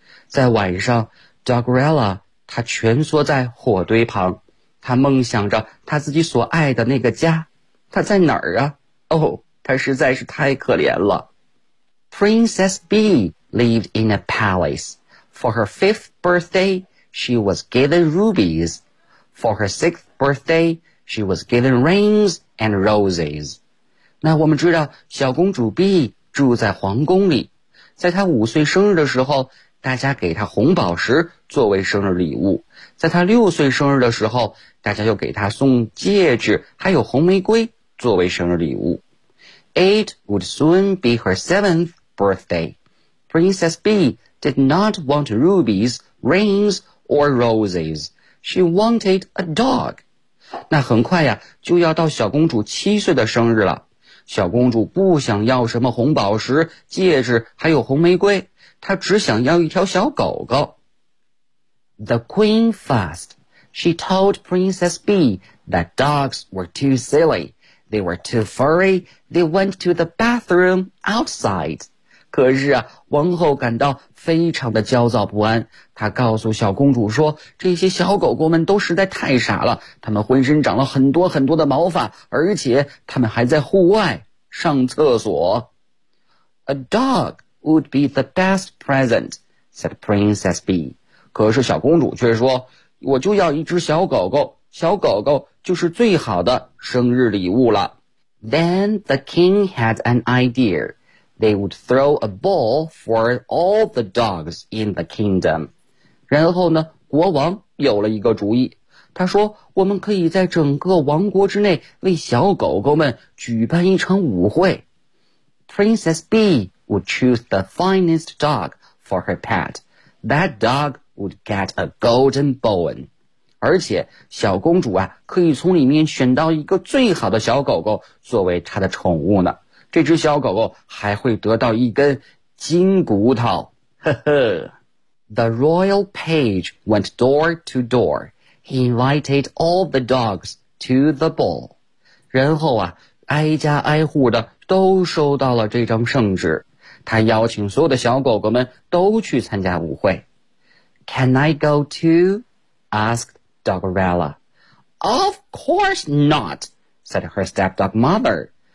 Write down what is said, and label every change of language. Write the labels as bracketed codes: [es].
[zh] 在晚上， Dogrella 她蜷缩在火堆旁，她梦想着她自己所爱的那个家。她在哪儿啊？哦，她实在是太可怜了。 [en] Princess Bee lived in a palace. For her 5th birthday, she was given rubies. For her 6th birthday, she was given rings and roses. [zh] 那我们知道小公主 Bee 住在皇宫里，在他五岁生日的时候，大家给他红宝石作为生日礼物。在他六岁生日的时候，大家又给他送戒指还有红玫瑰作为生日礼物。 [en] It would soon be her 7th birthday. Princess B did not want rubies, rings, or roses. She wanted a dog. [zh] 那很快呀，就要到小公主七岁的生日了。小公主不想要什么红宝石、戒指，还有红玫瑰，她只想要一条小狗狗。 [en] The queen fussed. She told Princess Bee that dogs were too silly. They were too furry. They went to the bathroom outside. [zh] 可是啊，王后感到非常的焦躁不安。她告诉小公主说，这些小狗狗们都实在太傻了，它们浑身长了很多很多的毛发，而且它们还在户外上厕所。 [en] A dog would be the best present, said Princess Bee. [zh] 可是小公主却说，我就要一只小狗狗，小狗狗就是最好的生日礼物了。 [en] Then the king had an idea. They would throw a ball for all the dogs in the kingdom. [zh] 然后呢，国王有了一个主意。他说，我们可以在整个王国之内为小狗狗们举办一场舞会。 [en] Princess Bee would choose the finest dog for her pet. That dog would get a golden bone. [zh] 而且小公主啊，可以从里面选到一个最好的小狗狗作为她的宠物呢。这只小狗狗还会得到一根金骨头，呵呵。 [en] The royal page went door to door. He invited all the dogs to the ball. [zh] 然后啊，挨家挨户的都收到了这张圣旨，他邀请所有的小狗狗们都去参加舞会。 [en] Can I go too? Asked Dogrella. Of course not, said her stepdog mother.